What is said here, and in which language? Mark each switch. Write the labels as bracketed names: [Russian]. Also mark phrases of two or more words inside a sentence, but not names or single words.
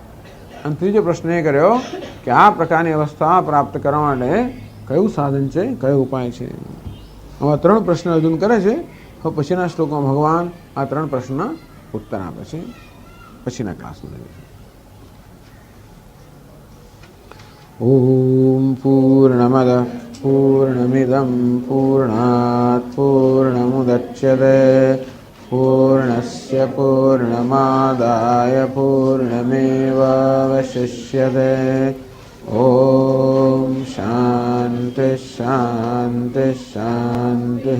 [Gujarati] અને ત્રીજો પ્રશ્ન એ કર્યો કે આ પ્રકારની અવસ્થા પ્રાપ્ત કરવા માટે કયું સાધન છે, કયો ઉપાય છે. આવા ત્રણ પ્રશ્ન અર્જુન કરે છે. હવે પછીના શ્લોકમાં ભગવાન આ ત્રણ પ્રશ્નના ઉત્તર આપે છે. પછીના ક્લાસમાં [Sanskrit] ॐ पूर्णमदः पूर्णमिदं पूर्णात् पूर्णमुदच्यते पूर्णस्य पूर्णमादाय पूर्णमेवावशिष्यते। ॐ शान्तिः शान्तिः शान्तिः।